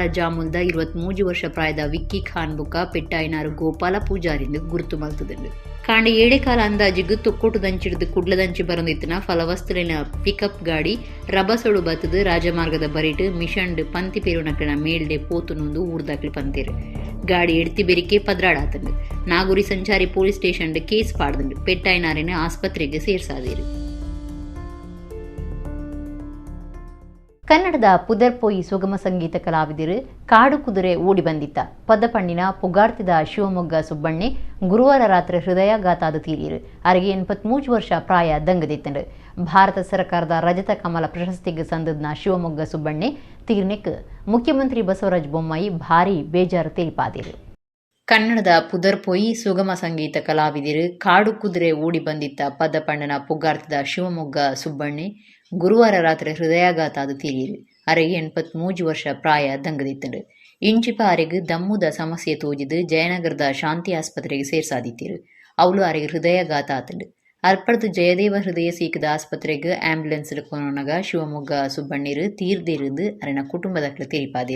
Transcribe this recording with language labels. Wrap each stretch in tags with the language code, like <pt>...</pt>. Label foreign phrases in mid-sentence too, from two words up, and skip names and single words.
<tcy>ಜಾಮುಲ್ದ 23 ವರ್ಷ ಪ್ರಾಯದ ವಿಕ್ಕಿ ಖಾನ್ ಬುಕ್ಕ ಪೆಟ್ಟಾಯಿನಾರು ಗೋಪಾಲ ಪೂಜಾರಿಂದ ಗುರುತು ಮಲ್ತದಂಡು ಕಾಂಡೆ ಏಳೆಕಾಲ ಅಂದಾಜಿಗೆ ತೊಕ್ಕೊಟ್ಟು ದಂಚಿಡ್ದು ಕುಡ್ಲದಂಚಿ ಬರಂದಿತ್ತಿನ ಫಲವಸ್ತುಲಿನ ಪಿಕಪ್ ಗಾಡಿ ರಬಸೊಡು ಬತ್ತದು ರಾಜಮಾರ್ಗದ ಬರಿಟ್ ಮಿಷಂಡ್ ಪಂತಿ ಪೇರುನಕ್ಕಿನ ಮೇಲ್ಡೆ ಪೋತುನೊಂದು ಊರ್ದಾಕ್ಲಿ ಪಂತೀರು ಗಾಡಿ ಎಡ್ತಿ ಬೆರಿಕೆ ಪದ್ರಾಡಾತಂಡು ನಾಗೂರಿ ಸಂಚಾರಿ ಪೊಲೀಸ್ ಸ್ಟೇಷನ್ ಕೇಸ್ ಪಾಡ್ದಂಡು ಪೆಟ್ಟಾಯಿನಾರಿನ ಆಸ್ಪತ್ರೆಗೆ ಸೇರ್ಸಾದೇರು. ಕನ್ನಡದ ಪುದರ್ಪೋಯಿ ಸುಗಮ ಸಂಗೀತ ಕಲಾವಿದರು ಕಾಡು ಕುದುರೆ ಓಡಿ ಬಂದಿತ್ತ ಪದಪಣ್ಣಿನ ಪುಗಾರ್ತಿದ ಶಿವಮೊಗ್ಗ ಸುಬ್ಬಣ್ಣೆ ಗುರುವಾರ ರಾತ್ರಿ ಹೃದಯಾಘಾತಾದ ತೀರಿರು ಅರಿಗೆ 83 ವರ್ಷ ಪ್ರಾಯ ದಂಗದಿತ್ತಂಡು ಭಾರತ ಸರ್ಕಾರದ ರಜತ ಕಮಲ ಪ್ರಶಸ್ತಿಗೆ ಸಂದದ್ನ ಶಿವಮೊಗ್ಗ ಸುಬ್ಬಣ್ಣೆ ತೀರ್ನೆಕ್ ಮುಖ್ಯಮಂತ್ರಿ ಬಸವರಾಜ ಬೊಮ್ಮಾಯಿ ಭಾರಿ ಬೇಜಾರು ತಿಳಿಪಾದಿರು. ಕನ್ನಡದ ಪುದರ್ಪೋಯಿ ಸುಗಮ ಸಂಗೀತ ಕಲಾವಿದರು ಕಾಡು ಕುದುರೆ ಓಡಿ ಬಂದಿತ್ತ ಪದಪಣ್ಣನ ಪುಗಾರ್ತಿದ ಶಿವಮೊಗ್ಗ ಸುಬ್ಬಣ್ಣೆ ಗುರುವಾರ ರಾತ್ರಿ ಹೃದಯಾಘಾತಾದ ತೀರಿರು ಅರೆಗೆ 83 ವರ್ಷ ಪ್ರಾಯ ದಂಗದಿತ್ತಂಡು ಇಂಚಿಪ ಅರೆಗೆ ದಮ್ಮುದ ಸಮಸ್ಯೆ ತೋಜಿದು ಜಯನಗರದ ಶಾಂತಿ ಆಸ್ಪತ್ರೆಗೆ ಸೇರ್ಸಾದಿತ್ತಿರು ಅವಳು ಅರೆಗೆ ಹೃದಯಾಘಾತ ಆತಂಡು ಅರ್ಪಡ್ದು ಜಯದೇವ ಹೃದಯ ಸೀಕದ ಆಸ್ಪತ್ರೆಗೆ ಆಂಬ್ಯುಲೆನ್ಸ್ ಕೊನಗ ಶಿವಮೊಗ್ಗ ಸುಬ್ಬಣ್ಣೀರು ತೀರ್ದಿருந்து ಅರೆನ ಕುಟುಂಬದಕ್ಲು ತೀರಿಪಾದಿರು.</tcy>